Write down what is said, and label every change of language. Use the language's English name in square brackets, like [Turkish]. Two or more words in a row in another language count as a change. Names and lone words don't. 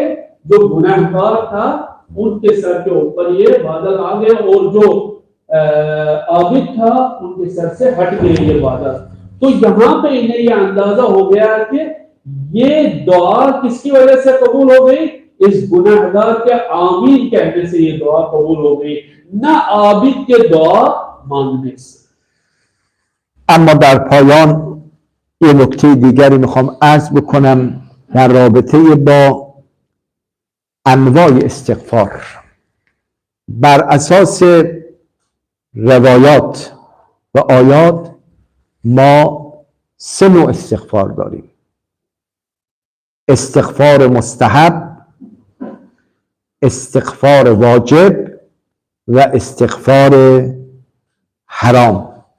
[Urdu] جو گنہگار تھا ان کے سر کے اوپر یہ بادل آ گئے، اور جو عابد تھا ان کے سر سے ہٹ گئے یہ بادل. تو یہاں پہ انہیں یہ اندازہ ہو گیا کہ یہ دعا کس کی وجہ سے قبول ہو گئی? اس گنہگار کے آمین کہنے سے یہ دعا قبول ہو گئی، نہ عابد کے دعا مانگنے سے. [Persian] اما در پایان یه نکته دیگری میخوام عرض بکنم در رابطه با انواع استغفار. بر اساس روایات و آیات ما 3 نوع استغفار داریم: استغفار مستحب، استغفار واجب و استغفار حرام.